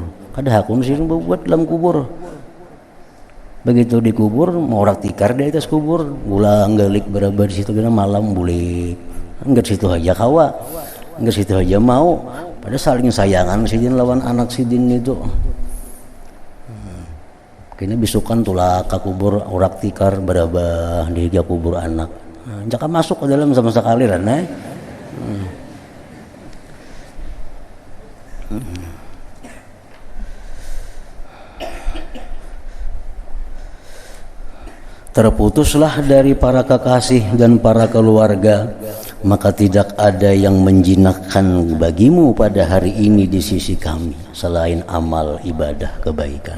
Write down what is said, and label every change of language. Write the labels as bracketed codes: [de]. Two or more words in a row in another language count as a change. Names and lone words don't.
[bjn] Kada hakun sih buat dalam kubur. Begitu dikubur mau urak tikar di atas kubur, ulang galik berabah di situ kena malam bulik. Enggak situ aja kawa, enggak situ aja mau. Pada saling sayangan sidin lawan anak sidin itu. Kini bisukan tulak ke kubur urak tikar berabah di kubur anak. [id] Jangan masuk ke dalam sama sekali Rana. Terputuslah dari para kekasih dan para keluarga, maka tidak ada yang menjinakkan bagimu pada hari ini di sisi kami selain amal ibadah kebaikan.